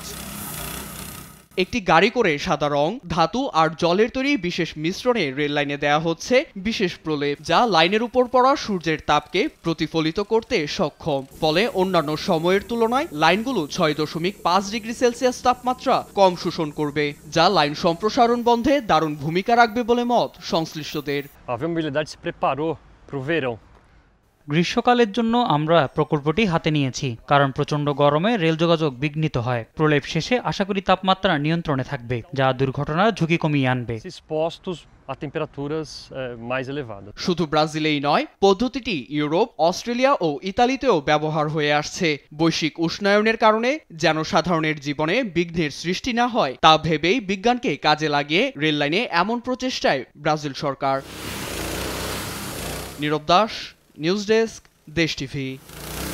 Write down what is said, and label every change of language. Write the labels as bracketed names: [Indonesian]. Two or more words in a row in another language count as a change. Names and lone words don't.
[Bangla] একটি গাড়ি করে সাদা রং, ধাতু আর জলের তৈরি বিশেষ মিশ্রণে রেল লাইনে দেয়া হচ্ছে বিশেষ প্রলেপ, যা লাইনের উপর পড়া সূর্যের তাপকে প্রতিফলিত করতে সক্ষম। ফলে অন্যান্য সময়ের তুলনায় লাইনগুলো 6.5 ডিগ্রি সেলসিয়াস তাপমাত্রা কম শোষণ করবে, যা লাইন সম্প্রসারণ বন্ধে দারুণ ভূমিকা রাখবে বলে মত সংশ্লিষ্টদের। [Portuguese] A Viabilidade se preparou para o verão. [Bangla] গ্রীষ্মকালের জন্য আমরা প্রকল্পটি হাতে নিয়েছি, কারণ প্রচণ্ড গরমে রেল যোগাযোগ বিঘ্নিত হয়। প্রলেপ শেষে আশা করি তাপমাত্রা নিয়ন্ত্রণে থাকবে, যা দুর্ঘটনার ঝুঁকি কমিয়ে আনবে। [Portuguese] Expostos a temperaturas mais elevadas. [Bangla] শুধু ব্রাজিলেই নয়, পদ্ধতিটি ইউরোপ, অস্ট্রেলিয়া ও ইতালিতেও ব্যবহার হয়ে আসছে। বৈশ্বিক উষ্ণায়নের কারণে যেন সাধারণের জীবনে বিঘ্নের সৃষ্টি না হয় তা ভেবেই বিজ্ঞানকে কাজে লাগিয়ে রেল লাইনে এমন প্রচেষ্টায় ব্রাজিল সরকার। নীরব দাস, নিউজ ডেস্ক, দেশ টিভি।